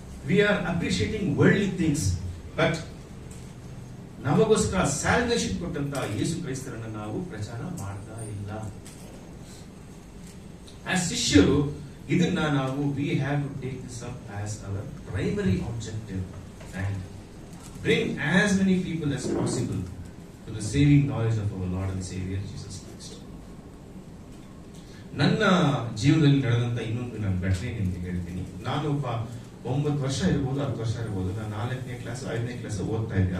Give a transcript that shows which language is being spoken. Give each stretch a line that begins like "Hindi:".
English: We are appreciating worldly things, but
Kannada: ನಮಗೋಸ್ಕರ salvation ಕೊಟ್ಟಂತ ಯೇಸು ಕ್ರೈಸ್ತರನ್ನ ನಾವು ಪ್ರಚಾರ ಮಾಡ್ತಾ ಇಲ್ಲ. ಆಸ್ ಶಿಷ್ಯರು ಇದನ್ನ ನಾವು
English: we have to take this up as our primary objective and bring as many people as possible to the saving knowledge of our Lord and Savior Jesus Christ.
Kannada: ನನ್ನ ಜೀವನದಲ್ಲಿ ನಡೆದಂತ ಇನ್ನೊಂದು ನನ್ನ ಘಟನೆ ನಿಮ್ಗೆ ಹೇಳ್ತೀನಿ. ನಾನು ಒಬ್ಬ 9 ವರ್ಷ ಇರ್ಬೋದು, 10 ವರ್ಷ ಇರ್ಬೋದು, ನಾನು 4ನೇ ಕ್ಲಾಸ್ 5ನೇ ಕ್ಲಾಸ್ ಓದ್ತಾ ಇದ್ದೆ.